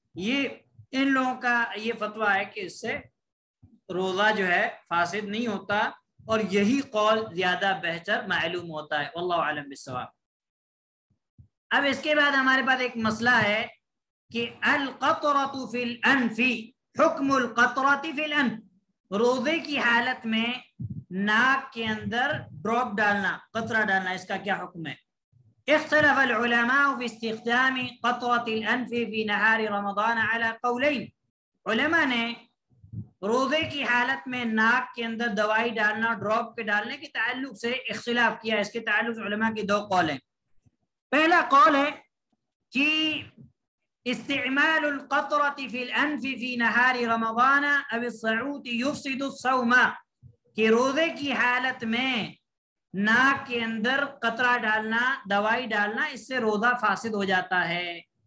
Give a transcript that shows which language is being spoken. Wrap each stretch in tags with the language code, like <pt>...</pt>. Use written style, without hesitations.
<ur>یہ ان لوگوں کا یہ فتویٰ ہے کہ اس سے روزہ جو ہے فاسد نہیں ہوتا، اور یہی قول زیادہ بہتر معلوم ہوتا ہے.</ur> <ar>واللہ اعلم بالصواب.</ar> <ur>اب اس کے بعد ہمارے پاس ایک مسئلہ ہے کہ القطرۃ فی الانف، حکم القطرۃ فی الانف، روزے کی حالت میں ناک کے اندر ڈراپ ڈالنا، قطرہ ڈالنا، اس کا کیا حکم ہے.</ur> <ar>اختلف العلماء في استخدام قطرة الانف في نهار رمضان على قولين.</ar> <ur>علماء نے روزے کی حالت میں ناک کے اندر دوائی ڈالنا، ڈراپ کے ڈالنے کے تعلق سے اختلاف کیا. اس کے تعلق سے علماء کی دو قول ہیں. پہلا قول ہے کہ</ur> <ar>استعمال القطرة في الانف في نهار رمضان او الصعود يفسد الصوم،</ar> <ur>کہ روزے کی حالت میں ناک کے اندر قطرہ ڈالنا، دوائی ڈالنا، اس سے روزہ فاسد ہو جاتا ہے.</ur>